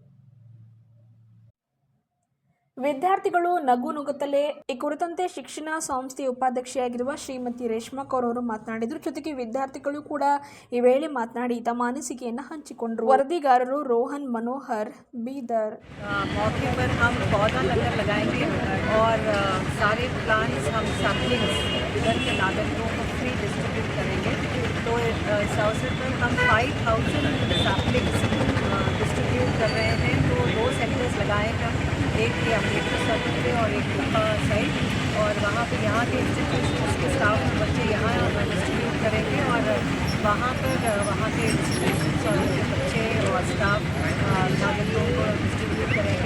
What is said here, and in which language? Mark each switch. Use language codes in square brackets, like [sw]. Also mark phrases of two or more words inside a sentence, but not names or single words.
[kn] ವಿದ್ಯಾರ್ಥಿಗಳು ನಗು ನುಗ್ಗುತ್ತಲೇ ಈ ಕುರಿತಂತೆ ಶಿಕ್ಷಣ ಸಂಸ್ಥೆಯ ಉಪಾಧ್ಯಕ್ಷೆಯಾಗಿರುವ ಶ್ರೀಮತಿ ರೇಷ್ಮಾ ಕೌರ್ ಅವರು ಮಾತನಾಡಿದರು. ಜೊತೆಗೆ ವಿದ್ಯಾರ್ಥಿಗಳು ಕೂಡ ಈ ವೇಳೆ ಮಾತನಾಡಿ ತಮ್ಮ ಅನಿಸಿಕೆಯನ್ನು ಹಂಚಿಕೊಂಡರು. ವರದಿಗಾರರು ರೋಹನ್ ಮನೋಹರ್, ಬೀದರ್. [hi] मौके पर हम पौधा लंगर लगाएंगे और सारे प्लांट्स हम सैपलिंग्स इधर के नागरिकों को [en] free distribute [hi] करेंगे. तो इस अवसर पर हम 5,000 [en] saplings distribute [hi] कर रहे हैं. तो 2 सेक्टर्स लगाए हैं, एक ये अम्बेडकर सर्कल पे और एक गुफा साइड, और वहाँ पे यहाँ के इंस्टीट्यूशंस के स्टाफ बच्चे यहाँ डिस्ट्रीब्यूट करेंगे और वहाँ पर वहाँ के इंस्टीट्यूशंस और उनके बच्चे और स्टाफ नागरिकों को डिस्ट्रीब्यूट करेंगे.